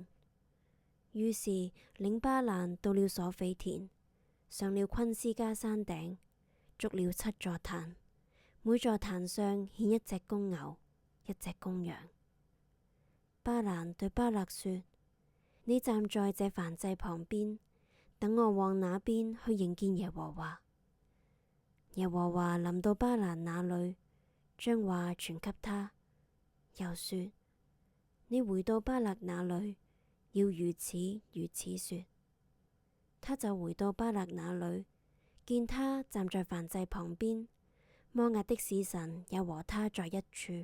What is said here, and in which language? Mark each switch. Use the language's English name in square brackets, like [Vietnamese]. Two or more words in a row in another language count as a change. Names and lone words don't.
[Chinese] 於是領巴蘭到了瑣斐田，上了昆斯迦山頂，築了7座壇，每座壇上獻1隻公牛、1隻公羊。巴蘭對巴勒說：你站在這燔祭旁邊，等我往那邊去迎見耶和華。耶和華臨到巴蘭那裏，將話傳給他，又說：你回到巴勒那裏，要如此如此說。他就回到巴勒那裏，見他站在燔祭旁邊，摩押的使臣也和他在一處。